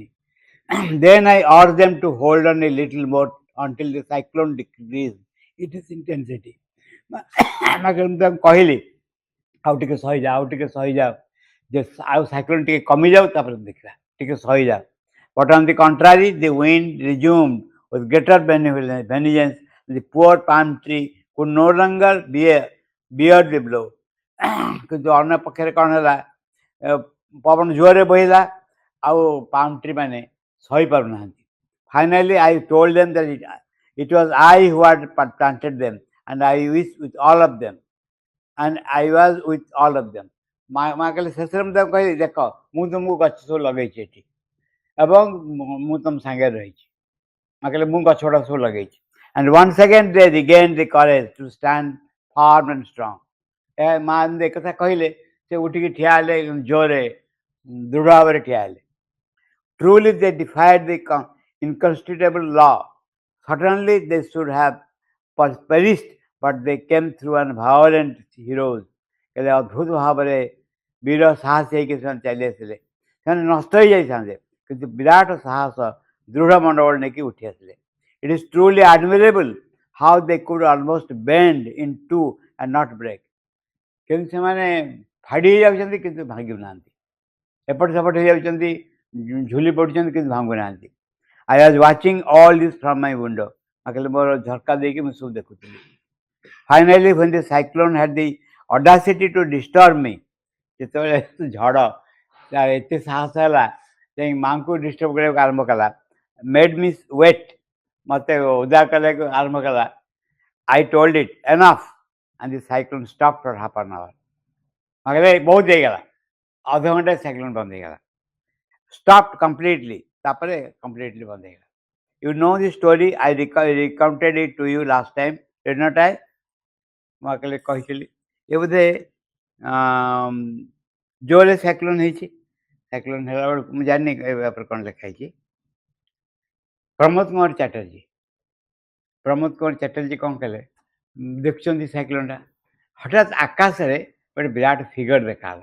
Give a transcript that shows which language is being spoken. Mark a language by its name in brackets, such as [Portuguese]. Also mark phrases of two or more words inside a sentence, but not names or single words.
[English] Then I urged them to hold on a little more until the cyclone decreased its intensity. [Odia] ମୁଁ କହିଲି ଆଉ ଟିକେ ସହିଯାଅ, ଆଉ ଟିକେ ସହିଯାଅ, ଯେ ଆଉ ସାଇକ୍ଲୋନ୍ ଟିକେ କମିଯାଉ ତାପରେ ଦେଖିବା, ଟିକେ ସହିଯାଅ। [English] But on the contrary, the wind resumed with greater vengeance. The poor palm tree could no longer bear the blow. [Odia] କିନ୍ତୁ ଅନ୍ୟ ପକ୍ଷରେ କ'ଣ ହେଲା, ପବନ ଜୋରରେ ବହିଲା, ଆଉ ପାମ୍ ଟ୍ରି ମାନେ ସହିପାରୁନାହାନ୍ତି। [English] Finally, I told them that it was I who had planted them, and I was with all of them. [Odia] ମା କହିଲେ ଶେଷରେ ମୁଁ ତାକୁ କହିଲି ଦେଖ ମୁଁ ତୁମକୁ ଗଛ ସବୁ ଲଗେଇଛି ଏଠି ଏବଂ ମୁଁ ତୁମ ସାଙ୍ଗରେ ରହିଛି। ମା କହିଲେ ମୁଁ ଗଛ ଗୁଡ଼ା ସବୁ ଲଗେଇଛି। [English] And once again they regained the courage to stand firm and strong. [Odia] ମା ଏକଥା କହିଲେ ସେ ଉଠିକି ଠିଆ ହେଲେ, ଜୋରରେ ଦୃଢ଼ ଭାବରେ ଠିଆ ହେଲେ। [English] Truly they defied the inconstitutable law. Certainly they should have perished, but they came through and violent heroes. [Odia] କହିଲେ ଅଦ୍ଭୁତ ଭାବରେ ବୀର ସାହସ ହେଇକି ସେମାନେ ଚାଲି ଆସିଲେ। ସେମାନେ ନଷ୍ଟ ହେଇଯାଇଥାନ୍ତେ, କିନ୍ତୁ ବିରାଟ ସାହସ ଦୃଢ଼ ମନୋବଳ ନେଇକି ଉଠି ଆସିଲେ। [English] It is truly admirable how they could almost bend in two and not break. [Odia] କିନ୍ତୁ ସେମାନେ ଫାଡ଼ି ହେଇଯାଉଛନ୍ତି କିନ୍ତୁ ଭାଙ୍ଗୁନାହାନ୍ତି, ଏପଟ ସେପଟ ହେଇଯାଉଛନ୍ତି, ଝୁଲି ପଡ଼ୁଛନ୍ତି କିନ୍ତୁ ଭାଙ୍ଗୁନାହାନ୍ତି। [English] I was watching all this from my window. [Odia] କହିଲେ ମୋର ଝରକା ଦେଇକି ମୁଁ ସବୁ ଦେଖୁଥିଲି। [English] Finally, when the cyclone had the audacity to disturb me, [Odia] ଯେତେବେଳେ ଝଡ଼ ଏତେ ସାହସ ହେଲା ଯାଇ ମାଆଙ୍କୁ ଡିଷ୍ଟର୍ବ କରିବାକୁ ଆରମ୍ଭ କଲା, [English] made me wet, [Odia] ମୋତେ ଓଦା କରିବାକୁ ଆରମ୍ଭ କଲା, [English] I told it enough, and the cyclone stopped for half an hour. [Odia] କହିଲେ ବହୁତ ହେଇଗଲା, ଅଧଘଣ୍ଟା ସାଇକ୍ଲୋନ୍ ବନ୍ଦ ହେଇଗଲା, [English] stopped completely, [Odia] ତାପରେ completely ବନ୍ଦ ହେଇଗଲା। [English] You know the story, I recounted it to you last time, did not I? [Odia] ମୁଁ କହିଲେ କହିଥିଲି, ଏ ବୋଧେ ଜୋରରେ ସାଇକ୍ଲୋନ୍ ହେଇଛି। ସାଇକ୍ଲୋନ୍ ହେଲା ବେଳକୁ ମୁଁ ଜାଣିନି ଏ ଉପରେ କ'ଣ ଲେଖା ହେଇଛି। ପ୍ରମୋଦ କୁମାର ଚାଟର୍ଜୀ କ'ଣ କଲେ, ଦେଖୁଛନ୍ତି ସାଇକ୍ଲୋନ୍ଟା, ହଠାତ୍ ଆକାଶରେ ଗୋଟେ ବିରାଟ ଫିଗର ଦେଖାହେଲା।